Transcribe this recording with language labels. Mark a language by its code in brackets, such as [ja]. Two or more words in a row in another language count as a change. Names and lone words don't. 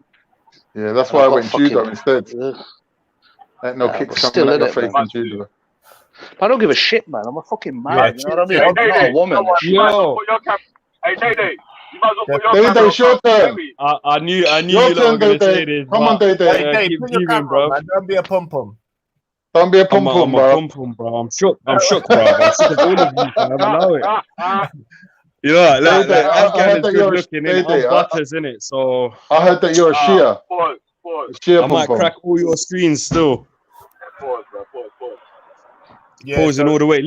[en] Yeah, that's why I went judo instead. Ain't no kicks coming at your face in judo. I don't give a shit, man. I'm a fucking man. You know what I mean? I'm not a woman. Hey, Day. Day, your turn. I knew your you turn, were going to say this. Come on, Day. Hey, put your camera, man. Don't be a pum-pum. Don't be a pum-pum, bro. I'm a pum-pum, bro. I'm shook, bro. I'm sick of all of you, fam. Allow it. You know, like Afghan is good looking, innit? I'm butters, innit? So... I heard that you're a Shia. I might crack all your screens still. Pausing all the way.